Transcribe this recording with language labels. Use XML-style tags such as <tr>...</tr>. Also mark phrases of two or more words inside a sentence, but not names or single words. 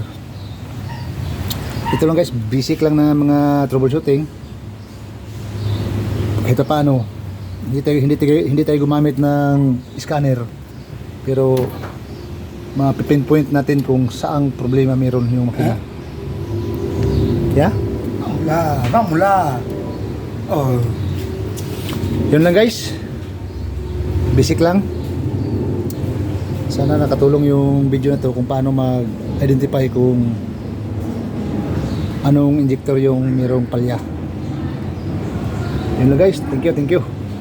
<tl>Ito lang guys, basic lang na mga troubleshooting. Kahit paano, hindi tayo gumamit ng scanner, pero ma-pinpoint natin kung saang problema meron yung makina.</tl> <en>Yeah?</en> <pt>Vamos lá. Oh.</pt> <tl>Yun lang guys. Basic lang. Sana nakatulong yung video na to kung paano mag-identify kung anong injector yung mayroong palya. Yun lang guys.</tl> <en>Thank you.</en>